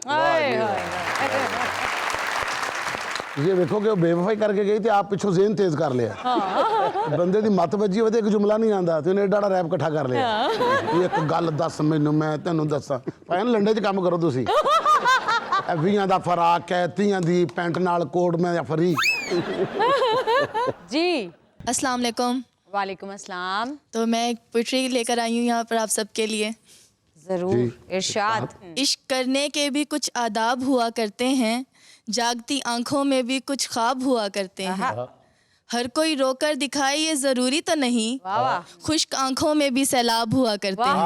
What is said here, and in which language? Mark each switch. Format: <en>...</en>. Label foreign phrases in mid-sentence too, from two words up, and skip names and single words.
<pa>یے دیکھو کہ بےوفائی کرکے گئی تو آپ پچھوں ذہن تیز کر لیا. بندے دی مت وجی ہووے تے اک جملہ نہیں آندا تے اونہے ایڈا ریپ اکٹھا کر لیا. اک گل دس مینوں میں تینوں دساں بھائی لنڈے چ کام کرو تسی. 20 دا فراک ہے 30 دی پینٹ نال کوٹ میں فری. जी</pa> <ur>السلام علیکم. وعلیکم السلام. تو میں ایک پوئٹری لے کر آئی ہوں یہاں پر آپ سب کے لیے. ضرور ارشاد. عشق کرنے کے بھی کچھ آداب ہوا کرتے ہیں، جاگتی آنکھوں میں بھی کچھ خواب ہوا کرتے ہیں, ہر کوئی رو کر دکھائے یہ ضروری تو نہیں, واہ واہ خشک آنکھوں میں بھی سیلاب ہوا کرتے ہیں.</ur>